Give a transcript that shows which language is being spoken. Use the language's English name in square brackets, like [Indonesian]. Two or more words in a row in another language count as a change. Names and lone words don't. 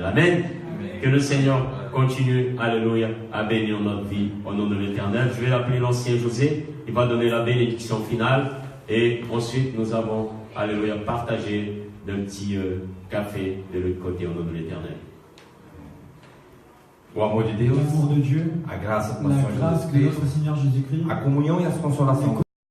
[French] Amen. Que le Seigneur continue, alléluia, à bénir notre vie, au nom de l'Éternel. Je vais l'appeler l'ancien José. Il va donner la bénédiction finale. Et ensuite, nous avons, alléluia, partagé d'un petit café de l'autre côté, au nom de l'Éternel. [Portuguese] O amor de Deus, [French] L'amour de Dieu, [Portuguese] a graça do [French] la [Portuguese] nosso [French] grâce de [Portuguese] Senhor [French] notre [Portuguese] Jesus [French] Seigneur Jésus-Christ, [Portuguese] Cristo, a comunhão e as consolações